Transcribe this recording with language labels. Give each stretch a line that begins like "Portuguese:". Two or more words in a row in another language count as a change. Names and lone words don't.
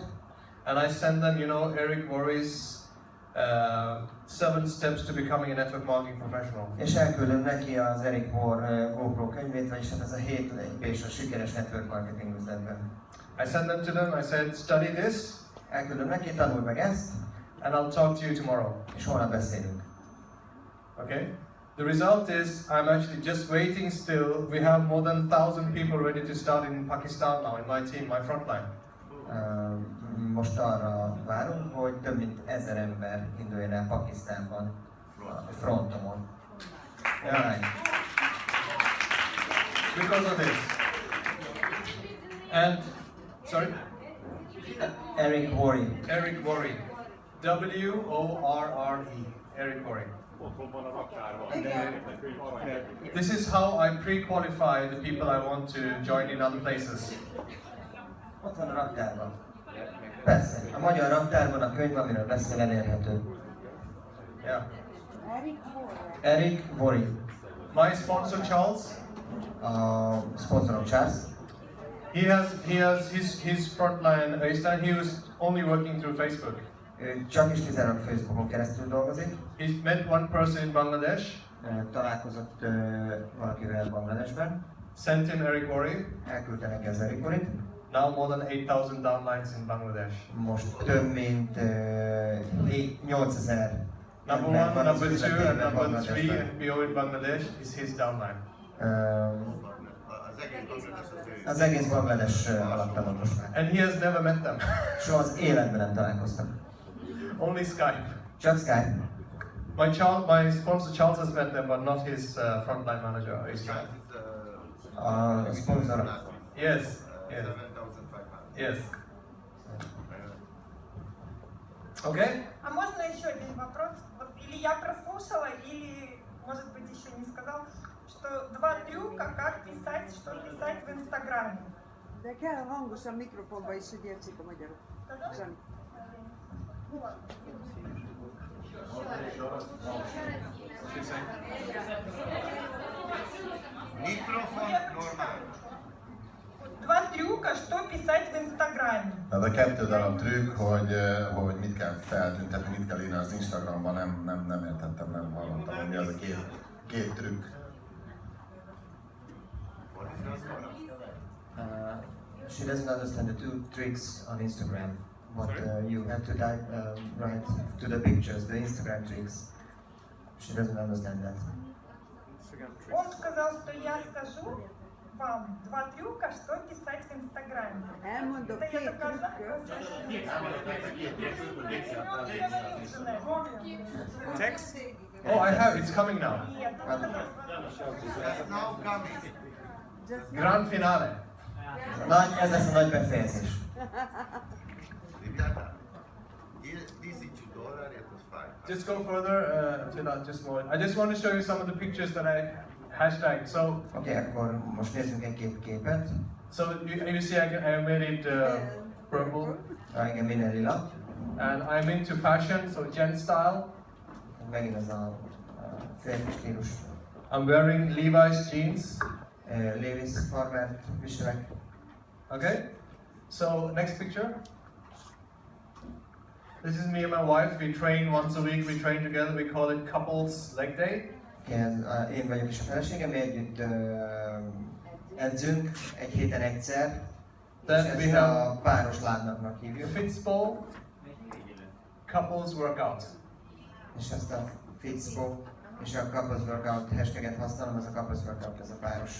English: And I send them, Eric Worre's 7 steps to becoming a network marketing professional.
Hungarian: És elküldöm neki az Eric Worre GoPro könyvét, vagyis hát ez a 7 lépés a sikeres
English: network marketing
Hungarian: üzletben.
English: I send them to them, I said, study this. Elküldöm neki, tanulj meg ezt. And I'll talk to you tomorrow. És holnap beszélünk. Okay? The result is, I'm actually just waiting still. We have more than 1,000 people ready to start in Pakistan now, in my team, my frontline.
Hungarian: Most arra várunk, hogy több mint 1000 ember induljon el Pakisztánban, a frontomon.
English: Yeah. Because of this. And Sorry? Eric Worre. Eric Worre. W-O-R-R-E. Eric Worre.
Hungarian: Otthon van a raktárban.
English: This is how I pre-qualify the people I want to join in other places.
Hungarian: Ott van a raktárban. Persze, a magyar raktárban a könyv, amiről beszél, elérhető.
English: Yeah. Eric Worre. My sponsor Charles.
Hungarian: A szponzorom Charles.
English: He has his frontline Øystein. He was only working through Facebook.
Hungarian: Ő csak is kizárólag Facebookon keresztül dolgozik.
English: He met one person in Bangladesh.
Hungarian: Találkozott valakivel Bangladesben.
English: Sent him Eric Worre.
Hungarian: Elküldte neki az Eric Worre-t.
English: Now more than 8,000 downlines in Bangladesh.
Hungarian: Most több mint 8000.
English: Number one, number two, and number three, and below in Bangladesh is his downline.
Hungarian: Az egész Banglades alatta van most már.
English: And he has never met them.
Hungarian: Soha az életben nem találkoztak.
English: Only Skype.
Hungarian: Csak Skype.
English: My sponsor Charles has met them, but not his frontline manager.
Hungarian: A szponzor.
English: Yes. Yes. Yes. Okay.
Russian: А можно еще один вопрос? Вот, или я прослушала, или, может быть, еще не сказал, что 2 трюка, как писать, что писать в Инстаграме.
Hungarian: De kell hangosan mikrofonba is, hogy értsék a magyarok. Zsani. Mikrofon normál.
Russian: 2 трюка, что писать в Инстаграме.
Hungarian: Tehát a 2 darab trükk, hogy mit kell feltüntetni, mit kell írni az Instagramban, nem értettem, nem hallottam, hogy mi az a két trükk.
English: She doesn't understand the 2 tricks on Instagram. What you have to type, write to the pictures, the Instagram tricks. She doesn't understand that.
Russian: Он сказал, что я скажу вам 2 трюка, что писать в Инстаграме.
Hungarian: Elmondok
Russian: Это я 2 доказала.
Hungarian: trükköt.
English: Text? Oh, I have. It's coming now.
Russian: Нет, он сказал.
English: That's now coming. Grand finale.
Hungarian: Ez lesz a nagy befejezés.
Russian: Ребята, $1000 это fine.
English: Just go further to that. Just more. I just want to show you some of the pictures that I hashtagged. So.
Hungarian: Oké, akkor most nézzünk egy képet.
English: So you see, I made it purple. Igen, minden lila. And I'm into fashion, so gent style. Megint ez a férfi stílus. I'm wearing Levi's jeans. Levi's farmert viselek. Okay. So next picture. This is me and my wife. We train once a week. We train together. We call it couples leg day.
Hungarian: Én vagyok is a feleségem, mi együtt edzünk egy héten egyszer.
English: Then
Hungarian: és
English: we
Hungarian: ezt
English: have
Hungarian: a páros lábnapnak hívjuk.
English: Fitspo couples workout.
Hungarian: És ezt a Fitspo és a
English: couples workout
Hungarian: hashtaget használom, ez a
English: couples workout,
Hungarian: ez a páros.